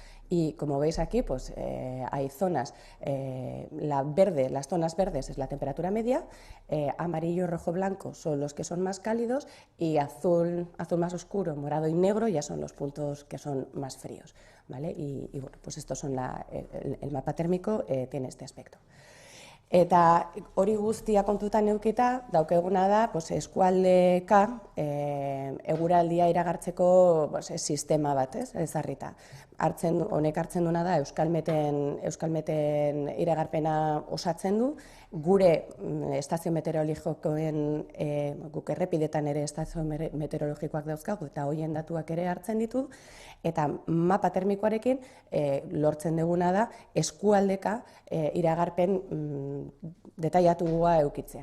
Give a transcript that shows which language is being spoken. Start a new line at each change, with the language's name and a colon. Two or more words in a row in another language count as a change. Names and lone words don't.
Spanish: Y como veis aquí, pues hay zonas, las zonas verdes es la temperatura media, amarillo, rojo, blanco son los que son más cálidos y azul más oscuro, morado y negro ya son los puntos que son más fríos, ¿vale? Y bueno, pues estos son el mapa térmico tiene este aspecto.
Basque: Eta hori guztia kontutan edukita, daukeguna da eskualdeka eguraldia iragartzeko sistema bat, ezarrita. Honek hartzen duena da Euskalmeten iragarpena osatzen du, gure estazio meteorologikoen, guk errepidetan ere estazio meteorologikoak dauzkagu eta horien datuak ere hartzen ditu, eta mapa termikoarekin lortzen duguna da eskualdeka iragarpen detailatua eukitzea.